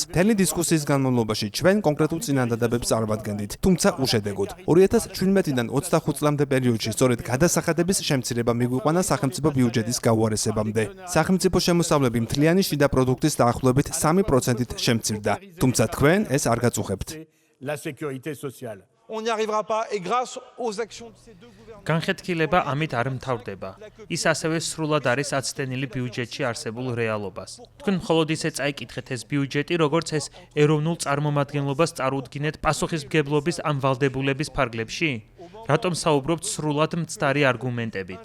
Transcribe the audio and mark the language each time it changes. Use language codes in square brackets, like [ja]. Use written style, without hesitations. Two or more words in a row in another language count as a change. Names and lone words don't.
[ka] მთელი დისკუსიის განმავლობაში ჩვენ კონკრეტულ წინადადებებს წარვადგენდით, თუმცა უშედეგოდ. 2017-დან 25 წლამდე პერიოდში სწორედ გადასახადების შემცირება მიგვიყვანა სახელმწიფო ბიუჯეტის გაუარესებამდე. სახელმწიფო შემოსავლები მთლიანი შიდა პროდუქტის დაახლოებით 3%-ით შემცირდა, თუმცა თქვენ ეს არ გაწუხებთ. [fr] La sécurité sociale. On n'y arrivera pas et grâce aux actions de ces deux gouvernements. [ka] განხეთქილება ამით არ მთავრდება. ის ასევე სრულად არის აცდენილი ბიუჯეტში არსებულ რეალობას. თქვენ მხოლოდ ისე წაიკითხეთ ეს ბიუჯეტი, როგორც ეს ეროვნულ წარმომადგენლობას წარუდგინეთ პასუხისმგებლობის ამ ვალდებულების ფარგლებში? რატომ საუბრობთ სრულად მცდარი არგუმენტებით?